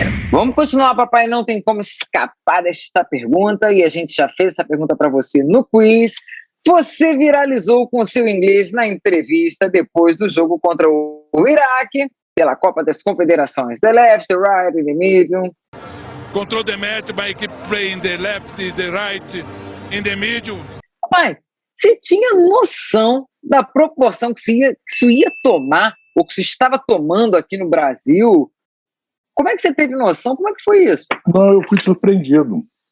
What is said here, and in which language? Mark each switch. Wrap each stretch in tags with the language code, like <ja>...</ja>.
<pt>Vamos continuar, papai, não tem como escapar desta pergunta, e a gente já fez essa pergunta para você no quiz. Você viralizou com seu inglês na entrevista depois do jogo contra o Iraque, pela Copa das Confederações.</pt> <en>The left, the right, the medium. Control the match by keep playing the left, the right, in the middle.</en> <pt>Pai, você tinha noção da proporção que isso ia tomar, ou que se estava tomando aqui no Brasil? Como é que você teve noção? Como é que foi isso? Não, eu fui surpreendido.</pt>